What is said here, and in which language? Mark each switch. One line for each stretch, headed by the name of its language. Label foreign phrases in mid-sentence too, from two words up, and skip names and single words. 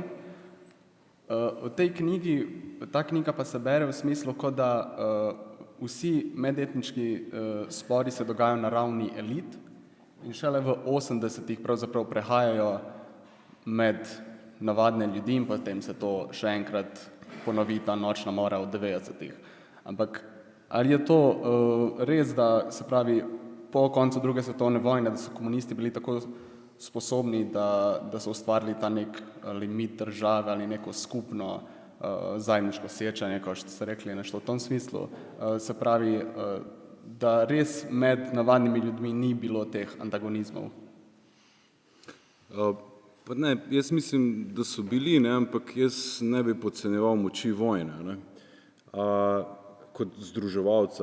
Slovenian: V tej knjigi, ta knjiga pa se bere v smislu, kot da vsi medetnički spori se dogajajo na ravni elit in šele v 80-ih pravzaprav prehajajo med navadne ljudi in potem se to še enkrat ponovi ta nočna mora v 90-ih. Ampak ali je to res, da se pravi po koncu druge svetovne vojne, da so komunisti bili tako sposobni, da so ustvarili ta nek limit države ali neko skupno
Croatian: zajedničko sjećanje, kao što ste rekli, nešto
Slovenian: v tom smislu. Se pravi, da res med navadnimi ljudmi ni bilo teh antagonizmov? Pa ne, jaz mislim, da so bili, ne, ampak jaz ne bi podcenjeval moči vojne, ne, kot združevalca.